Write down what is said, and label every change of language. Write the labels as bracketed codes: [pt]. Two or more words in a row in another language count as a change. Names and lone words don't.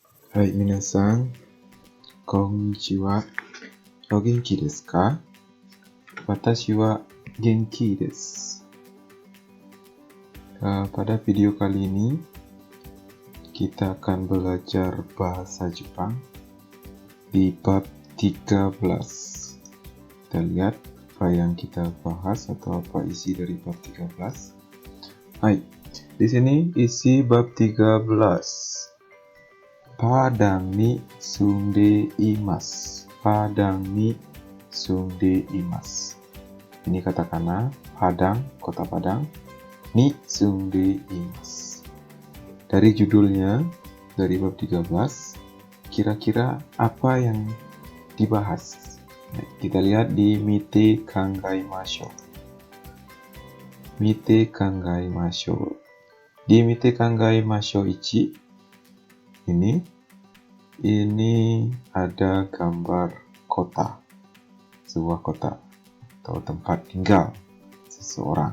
[ja] はい、皆さん、こんにちは。お元気ですか？私は元気です. [id] Pada video kali ini, kita akan belajar bahasa Jepang di bab 13. Kita lihat apa yang kita bahas atau apa isi dari bab 13. Hai, di sini isi bab 13. [ja] Padangに住んでいます. Padangに住んでいます. [id] Ini katakana Padang, kota Padang. [ja] に住んでいます. [id] Dari judulnya, dari bab 13, kira-kira apa yang dibahas? Nah, kita lihat di [ja] 見て考えましょう. 見て考えましょう. [id] Di [ja] 見て考えましょう一, [id] ini ada gambar kota, sebuah kota atau tempat tinggal seseorang.